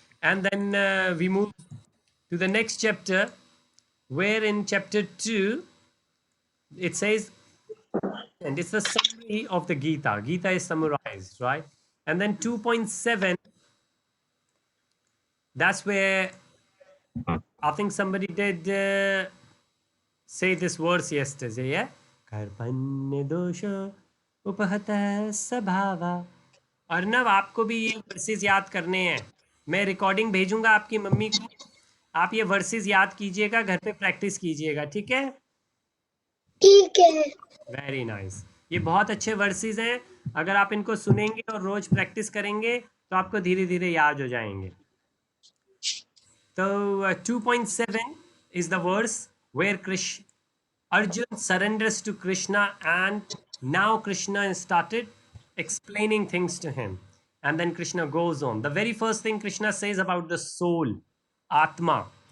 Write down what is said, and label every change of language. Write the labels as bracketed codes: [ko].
[en] And then we move to the next chapter, where in chapter 2, it says, and it's a summary of the Gita. Gita is summarized, right? And then 2.7, that's where I think somebody did say this verse yesterday, yeah? [sa] Karpanya dosha upahata sabhava. [hi] Arnav, आपको भी ये versus याद करने हैं, मैं recording भेजूंगा आपकी mummy को, आप ये वर्सेस याद कीजिएगा, घर पे प्रैक्टिस कीजिएगा, ठीक है? ठीक है. [en] Very nice. [hi] ये बहुत अच्छे वर्सेस हैं, अगर आप इनको सुनेंगे और रोज प्रैक्टिस करेंगे तो आपको धीरे धीरे याद हो जाएंगे. [en] So 2.7 is the verse where Arjun surrenders to Krishna, and now Krishna started explaining things to him. And then Krishna goes on. The very first thing Krishna says about the soul, Atma.